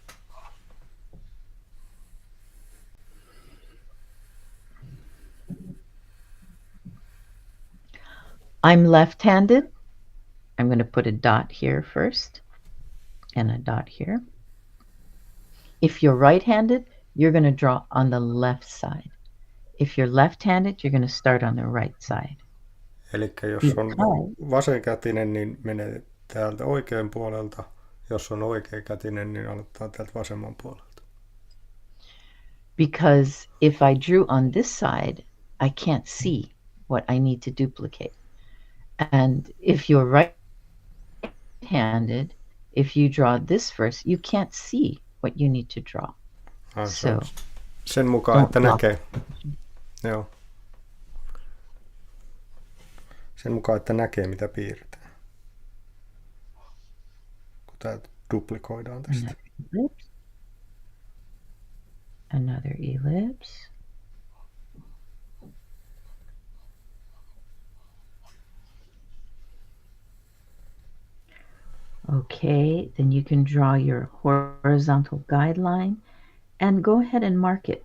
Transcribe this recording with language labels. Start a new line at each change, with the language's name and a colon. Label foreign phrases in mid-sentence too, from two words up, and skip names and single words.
English: I'm left-handed. I'm going to put a dot here first and a dot here. If you're right-handed, you're going to draw on the left side. If you're left-handed, you're going to start on the right side.
Finnish: Elikkä jos on vasenkätinen, niin menee täältä oikean puolelta. Jos on oikeakätinen, niin aloittaa täältä vasemman puolelta.
English: Because if I drew on this side, I can't see what I need to duplicate. And if you're right-handed, if you draw this first, you can't see what you need to draw.
Finnish: Se on sen mukaan, että näkee. Joo. Sen mukaan, että näkee, mitä piirretään. Kun täältä duplikoidaan tästä.
English: Another ellipse. Okay, then you can draw your horizontal guideline and go ahead and mark it.